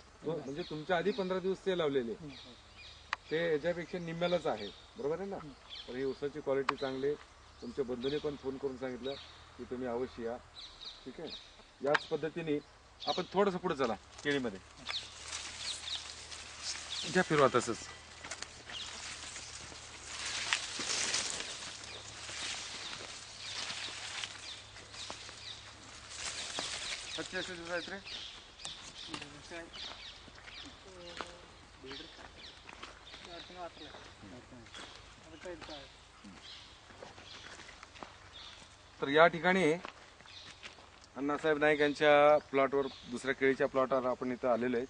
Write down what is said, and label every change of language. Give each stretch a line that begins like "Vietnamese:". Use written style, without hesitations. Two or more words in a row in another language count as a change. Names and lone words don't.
Marathi: म्हणजे तुमच्या आधी 15 दिवस ते लावलेले, ते ह्याच्यापेक्षा निम्म्यालाच आहे. बरोबर आहे ना. तर ही ऊसाची क्वालिटी चांगली. तुमच्या बंधूने पण फोन करून सांगितलं की तुम्ही अवश्य या. ठीक आहे. याच पद्धतीने आपण थोडंसं पुढे चला. केळीमध्ये घ्या फिरवा तसंच.
Kannada: ಎಷ್ಟು ದಿವಸ ಆಯ್ತು ರೀ?
Marathi: तर या ठिकाणी अण्णासाहेब नाईक यांच्या प्लॉटवर, दुसऱ्या केळीच्या प्लॉटवर आपण इथं आलेलो आहे.